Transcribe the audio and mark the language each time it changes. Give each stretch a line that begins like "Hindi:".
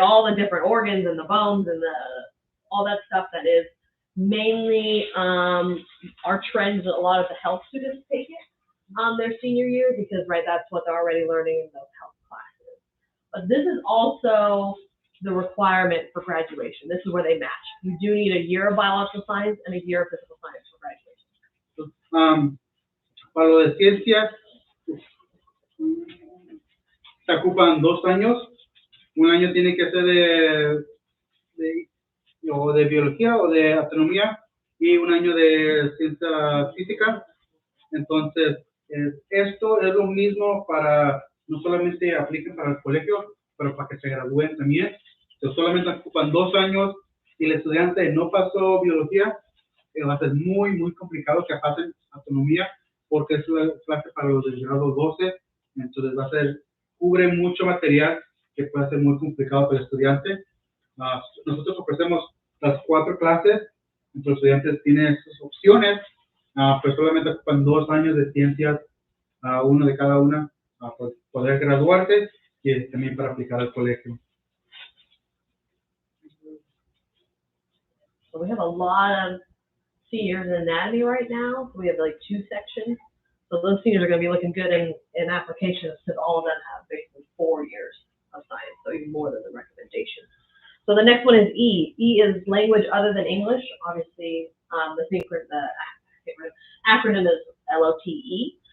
English: All the different organs and the bones and all that stuff that is mainly our trend is a lot of the health students take it their senior year because, right, that's what they're already learning in those health classes. But this is also the requirement for graduation. This is where they match. You do need a year of biological science and a year of physical science for graduation.
Spanish: Para lo de ciencias, se ocupan 2 años. Un año tiene que ser de biología o de astronomía y un año de ciencia física. Entonces, esto es lo mismo para, no solamente apliquen para el colegio, pero para que se gradúen también. Entonces, solamente ocupan 2 años. Si el estudiante no pasó biología, va a ser muy, muy complicado que pasen astronomía, porque es una clase para los del grado 12. Entonces, cubre mucho material que puede ser muy complicado para el estudiante. Nosotros ofrecemos las 4 clases. Entonces, los estudiantes tienen esas opciones. Pues solamente ocupan 2 años de ciencias, uno de cada una, para poder graduarse y también para aplicar al colegio.
English: So we have a lot of seniors in anatomy right now. So we have like 2 sections. So those seniors are going to be looking good in applications because all of them have basically 4 years of science, so even more than the recommendation. So the next one is E. E is language other than English. Obviously, the acronym is LOTE.